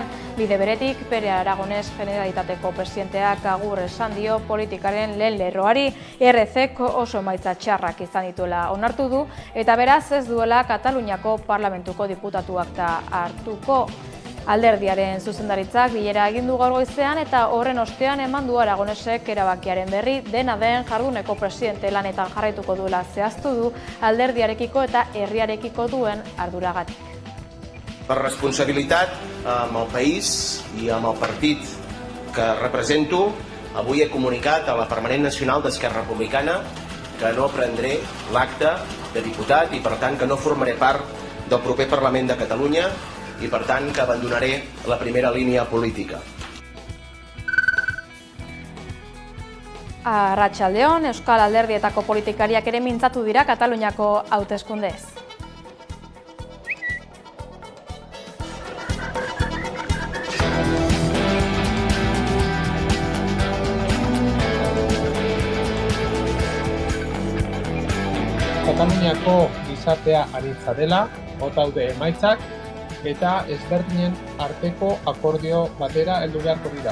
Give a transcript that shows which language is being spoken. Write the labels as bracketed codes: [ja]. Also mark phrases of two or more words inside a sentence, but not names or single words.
[eu] Bide beretik, Pere Aragones Generalitateko presidenteak agur esan dio politikaren lehen lerroari, RCk oso emaitza txarrak izan dituela onartu du, eta beraz ez duela Kataluniako parlamentuko diputatuak da hartuko. Alderdiaren zuzendaritzak bilera egin du gaur goizean eta horren ostean eman du Aragonesek erabakiaren berri, dena den jarduneko presidente lanetan jarraituko duela zehaztu du alderdiarekiko eta herriarekiko duen arduragatik. [ca] Per responsabilitat amb el país i amb el partit que represento, avui he comunicat a la Permanent Nacional d'Esquerra Republicana que no prendré l'acte de diputat i per tant que no formaré part del proper Parlament de Catalunya i per tant que abandonaré la primera línia política. [eu] Arratsaldeon, Euskal Alderdietako politikariak ere mintzatu dira Kataluniako hauteskundez. Kataluniako gizartea anitza dela, daude emaitzak, eta ezberdinen arteko akordio batera heldu beharko dira.